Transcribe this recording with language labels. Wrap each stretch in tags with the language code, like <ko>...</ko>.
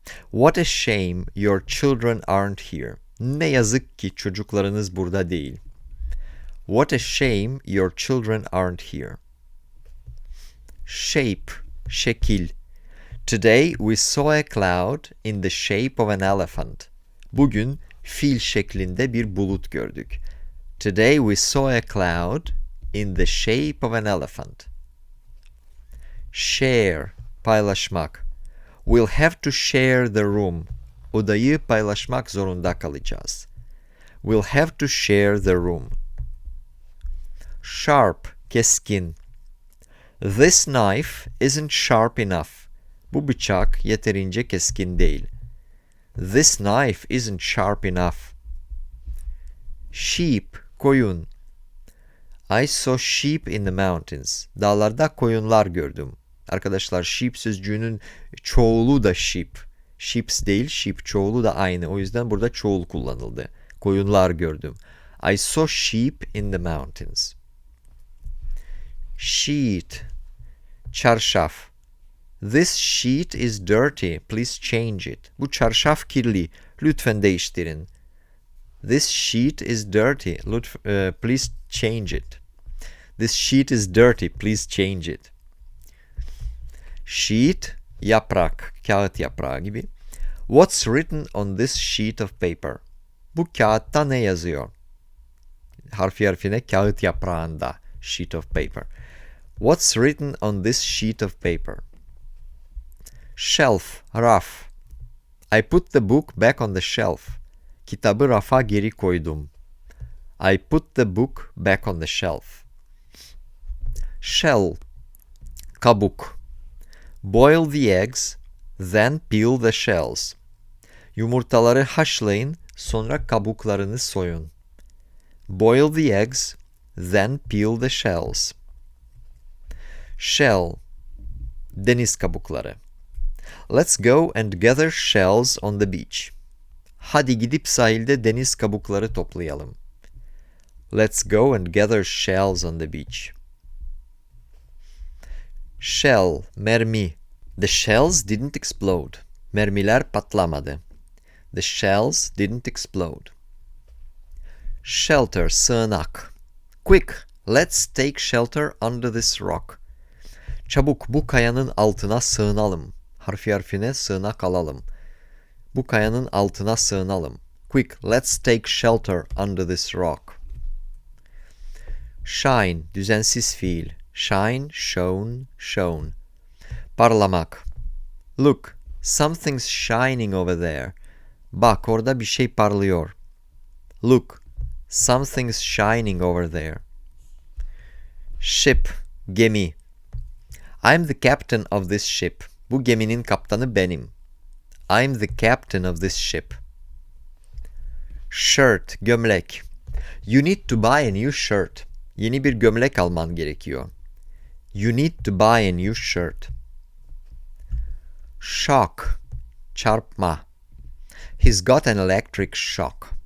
<en>What a shame your children aren't here.</en> <tr>Ne yazık ki çocuklarınız burada değil.</tr> <en>What a shame your children aren't here. Shape. Şekil. Today we saw a cloud in the shape of an elephant.</en> <tr>Bugün fil şeklinde bir bulut gördük.</tr> <en>Today we saw a cloud in the shape of an elephant. Share. Paylaşmak. We'll have to share the room.</en> <tr>Odayı paylaşmak zorunda kalacağız.</tr> <en>We'll have to share the room. Sharp. Keskin. This knife isn't sharp enough.</en> <tr>Bu bıçak yeterince keskin değil.</tr> <en>This knife isn't sharp enough. Sheep. Koyun. I saw sheep in the mountains.</en> <tr>Dağlarda koyunlar gördüm. Arkadaşlar sheep sözcüğünün çoğulu da sheep. Sheeps değil, sheep çoğulu da aynı. O yüzden burada çoğul kullanıldı. Koyunlar gördüm.</tr> <en>I saw sheep in the mountains. Sheet. Çarşaf. This sheet is dirty. Please change it.</en> <tr>Bu çarşaf kirli. Lütfen değiştirin.</tr> <en>This sheet is dirty. Please change it. This sheet is dirty. Please change it.</en> <tr>Sheet, yaprak, kağıt yaprağı gibi.</tr> <en>What's written on this sheet of paper?</en> <tr>Bu kağıtta ne yazıyor? Harfi harfine kağıt yaprağında.</tr> <en>Sheet of paper. What's written on this sheet of paper? Shelf, raf. I put the book back on the shelf.</en> <tr>Kitabı rafa geri koydum.</tr> <en>I put the book back on the shelf. Shell, kabuk. Boil the eggs, then peel the shells.</en> <tr>Yumurtaları haşlayın, sonra kabuklarını soyun.</tr> <en>Boil the eggs, then peel the shells. Shell,</en> <tr>deniz kabukları.</tr> <en>Let's go and gather shells on the beach.</en> <tr>Hadi gidip sahilde deniz kabukları toplayalım.</tr> <en>Let's go and gather shells on the beach. Shell, mermi. The shells didn't explode.</en> <tr>Mermiler patlamadı.</tr> <en>The shells didn't explode. Shelter, sığınak. Quick, let's take shelter under this rock.</en> <tr>Çabuk bu kayanın altına sığınalım. Harfi harfine sığınak alalım. Bu kayanın altına sığınalım.</tr> <en>Quick, let's take shelter under this rock. Shine,</en> <tr>düzensiz fiil.</tr> <en>Shine, shone, shone. Parlamak. Look, something's shining over there.</en> <tr>Bak, orada bir şey parlıyor.</tr> <en>Look, something's shining over there. Ship, gemi. I'm the captain of this ship.</en> <tr>Bu geminin kaptanı benim.</tr> <en>I'm the captain of this ship. Shirt, gömlek. You need to buy a new shirt.</en> <tr>Yeni bir gömlek alman gerekiyor.</tr> <en>You need to buy a new shirt. Shock, çarpma. He's got an electric shock.</en>